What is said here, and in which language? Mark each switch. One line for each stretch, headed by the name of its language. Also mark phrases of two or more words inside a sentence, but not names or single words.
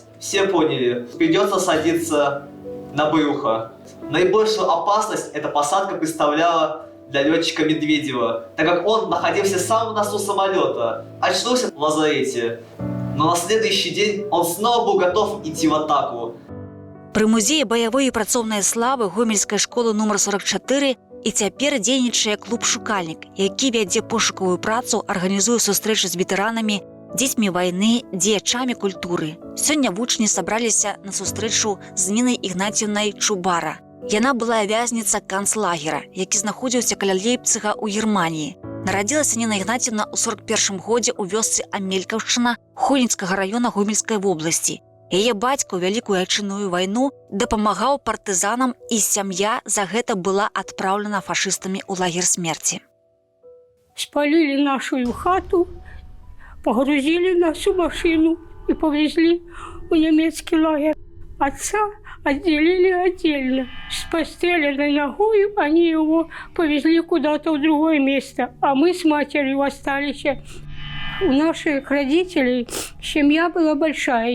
Russian: Все поняли, придется садиться на брюхо. Наибольшую опасность эта посадка представляла для летчика Медведева, так как он находился в самом носу самолета, очнулся в лазарете. Но на следующий день он снова был готов идти в атаку.
Belarusian: Пры музеі баявой і працоўнай славы гомельскай школы нумар 44 і цяпер дзейнічае клуб «Шукальнік», які вядзе пошукавую працу, арганізуе сустрэчы з ветэранамі, дзецьмі вайны, дзеячамі культуры. Сёння вучні сабраліся на сустрэчу з Нінай Ігнаціўнай Чубара. Яна была вязніца канцлагера, які знаходзіўся каля Лейпцига ў Германіі. Нарадзілася Ніна Ігнаціўна ў 41 годзе ў вёсцы Амелькаўшчына Хойніцкага раёна Гомельскай вобласці. Яе бацька ў Вялікую Айчынную вайну дапамагаў партызанам, і сям'я за гэта была адпраўлена фашыстамі ў лагер смерці.
Russian: Спалили нашу хату, погрузили нас в машину и повезли в немецкий лагерь. Отца отделили отдельно. С постреленной ногой они его повезли куда-то в другое место, а мы с матерью остались. У наших родителей семья была большая.